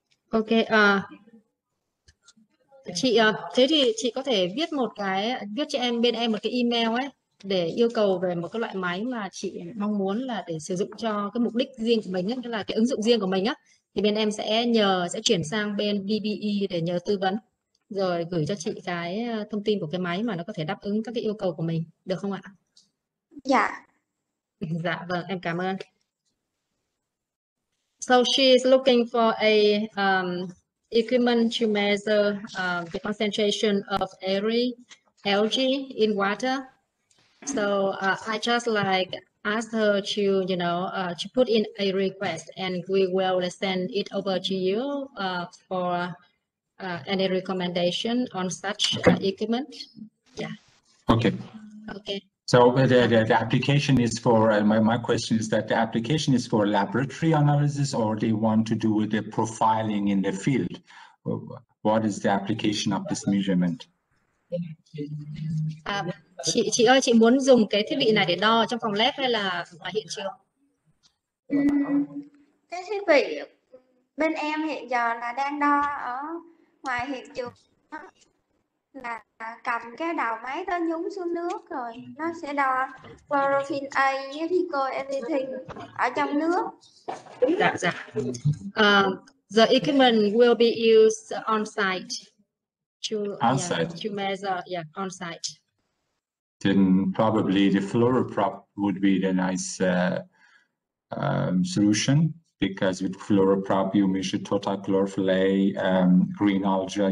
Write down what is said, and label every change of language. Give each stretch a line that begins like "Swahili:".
Vietnamese: Ok, chị thế thì chị có thể viết cho bên em một cái email ấy để yêu cầu về một cái loại máy mà chị mong muốn là để sử dụng cho cái mục đích riêng của mình ấy, tức là cái ứng dụng riêng của mình á, thì bên em sẽ chuyển sang bên DBE để nhờ tư vấn, rồi gửi cho chị cái thông tin của cái máy mà nó có thể đáp ứng các cái yêu cầu của mình, được không ạ? Dạ. Dạ vâng, em cảm ơn.
English: So she is looking for a equipment to measure the concentration of algae in water. So I just asked her to to put in a request, and we will send it over to you for any recommendation on such equipment. Yeah. Okay. So the application is for, my question is that the application is for laboratory analysis, or they want to do the profiling in the field? What is the application of this measurement?
Vietnamese: Chị ơi, chị muốn dùng cái thiết bị này để đo trong phòng lab hay là ở hiện trường? Cái thiết bị bên em hiện giờ là đang đo ở ngoài hiện trường, là cầm cái đầu máy đó nhúng xuống nước rồi nó sẽ đo chlorophyll A với Reeco everything ở trong nước. Dạ.
English: The equipment will be used on site to measure, on site. Then probably the fluoroprop would be the nice solution, because with fluoroprop you measure total chlorophyll A, green algae.